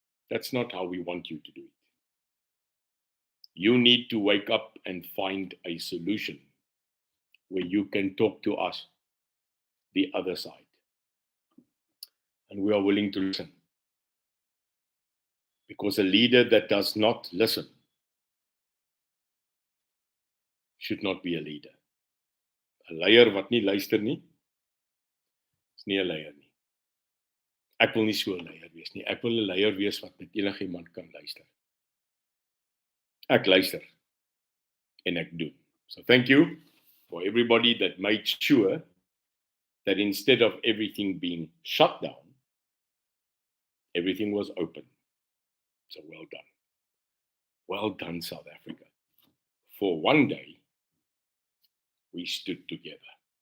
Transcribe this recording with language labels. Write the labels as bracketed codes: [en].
[en] That's not how we want you to do it. You need to wake up and find a solution where you can talk to us, the other side. And we are willing to listen. Because a leader that does not listen should not be a leader. [af] 'n leier wat nie luister nie, is nie 'n leier nie. Ek wil nie so 'n leier wees nie. Ek wil 'n leier wees wat met enigiemand kan luister. Ek luister en ek doen. [en] So thank you for everybody that made sure that instead of everything being shut down, everything was open. So well done. Well done, South Africa. For one day, we stood together.